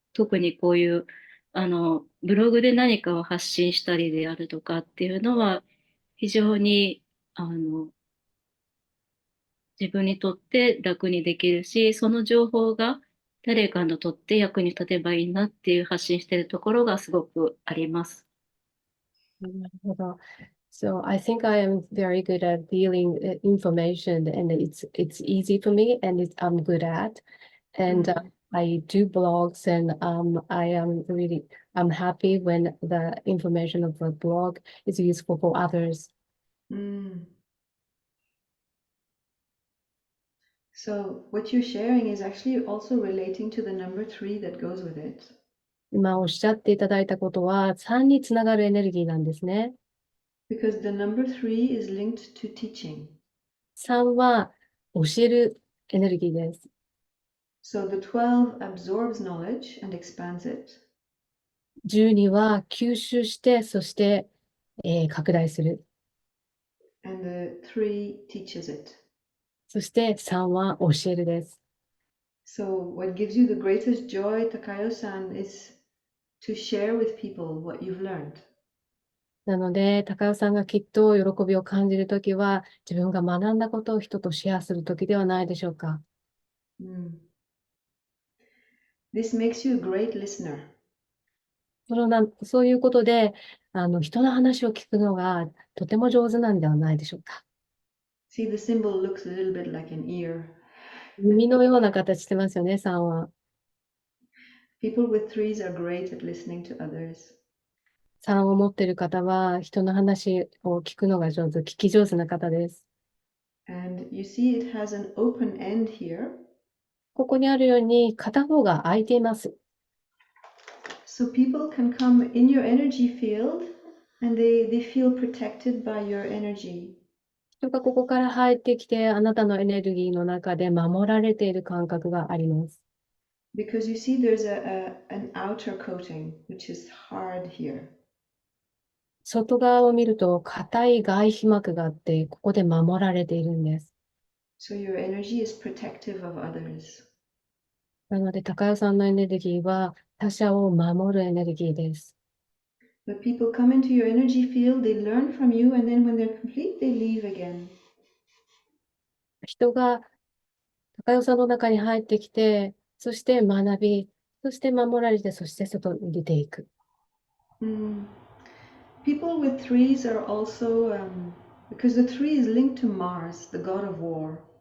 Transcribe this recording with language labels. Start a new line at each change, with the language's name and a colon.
Japanese: 特にこういう、ブログで何かを発信したりであるとかっていうのは、非常に、自分にとって楽にできるし、その情報が誰かにとって役に立てばいいなっていう発信しているところがすごくあります。なるほど。
English: So I think I am very good at dealing information, and it's easy for me, and I'm good at. And I do blogs, and I'm happy when the information of the blog is useful for others. So what you're sharing is actually also relating to the number 3 that goes with it.
Japanese: 今おっしゃっていただいたことは3につながるエネルギーなんですね。
English: Because the number 3 is linked to teaching.
Japanese: 3は教えるエネルギーです。
English: So the 12 absorbs knowledge and expands it.
Japanese: 12は吸収して、そして、拡大する。
English: And the 3 teaches it.
Japanese: そして3は教えるです。
English: So what gives you the greatest joy, Takayo-san, is to share with people what you've learned.
Japanese: なので、高尾さんがきっと喜びを感じるときは、自分が学んだことを人とシェアするときではないでしょうか。
English: This makes you a great listener.
Japanese: そういうことで、人の話を聞くのがとても上手なんではないでしょうか。
English: See, the symbol looks a little bit like an ear.
Japanese: 耳のような形してますよね、3は。
English: People with 3s are great at listening to others.
Japanese: 3を持っている方は、人の話を聞くのが上手、聞き上手な方です。
English: And you see it has an open end here.
Japanese: ここにあるように、片方が空いています。
English: So people can come in your energy field and they feel protected by your energy.
Japanese: 人がここから入ってきて、あなたのエネルギーの中で守られている感覚があります。
English: Because you see there's an outer coating, which is hard here.
Japanese: 外側を見ると、硬い外皮膜があって、ここで守られているんです。
English: So your energy is protective of others.
Japanese: なので、高代さんのエネルギーは他者を守るエネルギーです。
English: But people come into your energy field, they learn from you, and then when they're complete, they leave again.
Japanese: 人が高代さんの中に入ってきて、そして学び、そして守られて、そして外に出ていく。
English: People with 3s are also, because the 3 is linked to Mars, the god of war.